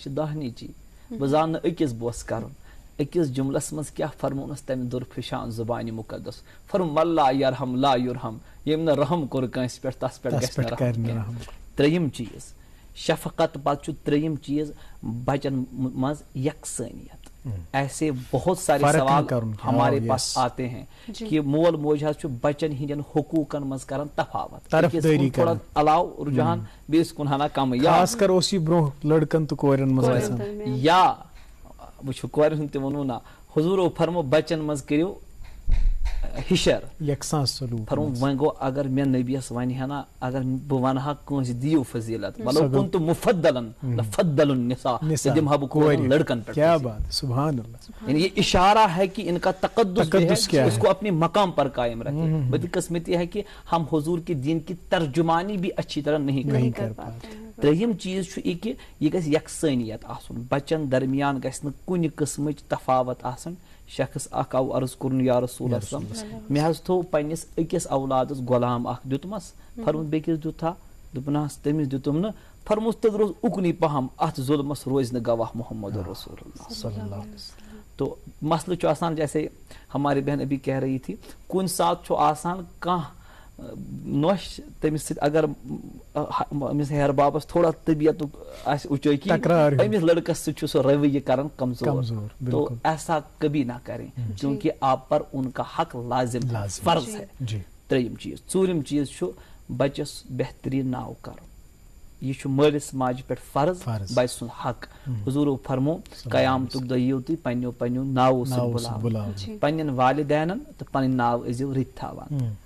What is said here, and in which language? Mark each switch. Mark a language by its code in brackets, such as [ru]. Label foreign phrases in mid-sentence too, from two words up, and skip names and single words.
[ks] چھِ دہ نیچی بہٕ زانہٕ نہٕ أکِس بوس کرُن أکِس جملس منٛز کیٛاہ فرمونس تمہِ دُرفِشان زُبانہِ مُقدس فرموٚن [ar] من لا یرحم لا یُرحم [ks] ییٚمۍ نہٕ رحم کوٚر کٲنٛسہِ پٮ۪ٹھ تس پٮ۪ٹھ گژھِ نہٕ رحم کینٛہہ ترٛیٚیِم چیٖز شفقت پتہٕ چھُ ترٛیٚیِم چیٖز بچن منٛز یکسٲنیت [ur] ایسے بہت سارے سوال ہمارے پاس آتے ہیں کہ [ks] مول موج حظ چھُ بچن ہٕنٛدٮ۪ن حقوٗقن منٛز کران تفاوت تھوڑا علاوٕ رُجحان بیٚیِس کُن ہنا کمٕے خاص کر اوس یہِ برونٛہہ لڑکن تہٕ کورٮ۪ن منٛز گژھان یا وٕچھو کورٮ۪ن ہُنٛد تہِ ووٚنوُ نا حضوٗرو فرمو بچن منٛز کٔرِو ہِشر یکساں سلوٗک فرمو وۄنۍ گوٚو اگر مےٚ نبیس ونہِ ہا نا اگر بہٕ ونہٕ ہا کٲنٛسہِ دِیِو فضیلت مطلب کُن تہٕ مُفدلن لفضل النساء دِمہٕ ہا بہٕ کورٮ۪ن لڑکن پٮ۪ٹھ [ur] کیا بات [ar] سبحان اللہ [ur] یعنی یہ اشارہ ہے کہ ان کا تقدس ہے اس کو اپنے مقام پر قائم رکھے بدقسمتی ہے کہ ہم حضور کے دین کی ترجمانی بھی اچھی طرح نہیں کر پاتے [ks] ترٛیٚیِم چیٖز چھُ یہِ کہِ یہِ گژھِ یکسٲنیت آسُن بچن درمیان گژھِ نہٕ کُنہِ قٕسمٕچ تفاوت آسٕنۍ شخص اکھ آو عرض کوٚرُن [ar] یا رسول اللہ [ks] مےٚ حظ تھوٚو پننِس أکِس اولادس غلام اکھ دیُتمس فرموس بیٚکِس دیُتھا دوٚپُن حظ تٔمِس دیُتُم نہٕ فرموس تیٚلہِ روز اُکنُے پہم اتھ ظُلمس روزِ نہٕ گواہ [ar] محمد رسول اللہ صلی اللہ علیہ وسلم [ks] تو مسئلہ چھُ آسان [ur] جیسے ہماری بہن ابھی کہہ رہی تھی [ks] کُنہِ ساتہٕ چھُ آسان کانٛہہ نۄش تٔمِس سۭتۍ اگر أمِس ہیر بابس تھوڑا طبیعتُک آسہِ اُچٲکی أمِس لڑکس سۭتۍ چھُ سُہ رویہ کران کمزور [ur] تو ایسا کبھی نہ کریں کیونکہ آپ پر ان کا حق لازم فرض ہے [ks] ترٛیٚیِم چیٖز ژوٗرِم چیٖز چھُ بچس بہتریٖن ناو کرُن یہ چھُ مٲلِس ماجہِ پٮ۪ٹھ فرض بچہِ سُنٛد حق حضوٗرو فرمو قیامتُک دۄہ یِیِو تُہۍ پننیو ناوو سۭتۍ بُلاونہٕ پننٮ۪ن والدینن تہٕ پنٕنۍ ناو ٲسۍزیو رٕتۍ تھاوان